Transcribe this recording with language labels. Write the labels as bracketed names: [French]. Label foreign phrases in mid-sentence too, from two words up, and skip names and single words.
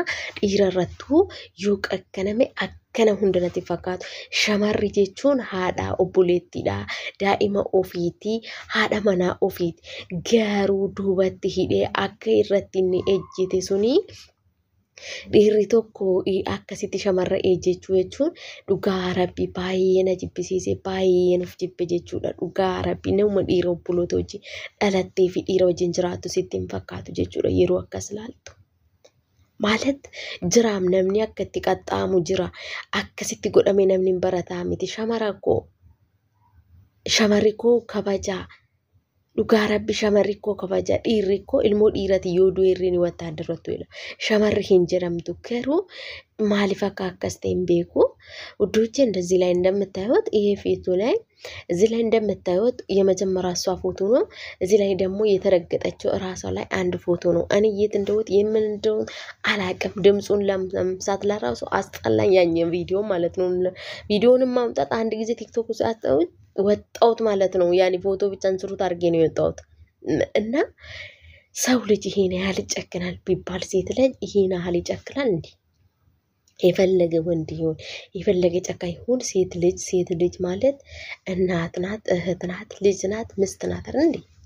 [Oromo] dhiira irrattuu yoo qakkaname akkana hundanatti fakkaatu shamarri jechuun haadha obboleettiidha daa'ima ofiitii haadha manaa ofiiti garuu duubatti hidhee akka irratti inni ejjete suni dhiirri tokko akkasitti shamarra ejjechuu jechuun dhugaa rabbi baay'ee na jibbisiise baay'ee nuuf jibbe jechuudha dhugaa rabbi nama dhiira obboloota wajjin dhalattee fi dhiira wajjin jiraattu sitti hin fakkaatu jechuudha yeroo akkas ilaaltu. maalet jiraam namni akkati qaxxamuu jira akkasiti godame namnin bareeda miti shamarrikoo kabaja dhugaa rabbi shamarrikoo kabaja dhiirrikoo ilmoo dhiirati yoo du'eerrini wattaaddarrattu ila shamarri hin jedhamtu garuu maaliif akka akkas ta'e hin beeku [Amharic] ውዶቼ እንደዚህ ላይ እንደምታዩት ይሄ ፊቱ ላይ እዚህ ላይ እንደምታዩት የመጀመሪያ እሷ ፎቶ ነው እዚህ ላይ ደግሞ የተረገጠችው ራሷ ላይ አንድ ፎቶ ነው እኔ የት እንደውት የምን እንደውት አላቀም ድምጹን ለምሳት ለራሱ አስጠላኝ ያኝ ቪዲዮ ማለት ነው ቪዲዮንም ማምጣት አንድ ጊዜ ቲክቶክ ውስጥ አጣውት ወጣውት ማለት ነው ያኒ ፎቶ ብቻ እንስሩት አርጌ ነው የወጣውት እና ሰው ልጅ ይሄን ያህል ይጨክናል ቢባል ሴት ልጅ ይሄን ያህል ይጨክናል እንዴ የፈለገ ወንድ ይሁን የፈለገ ጨካኝ ይሁን ሴት ልጅ ማለት እናት ናት እህት ናት ልጅ ናት ምስት ናት አይደል እንዴ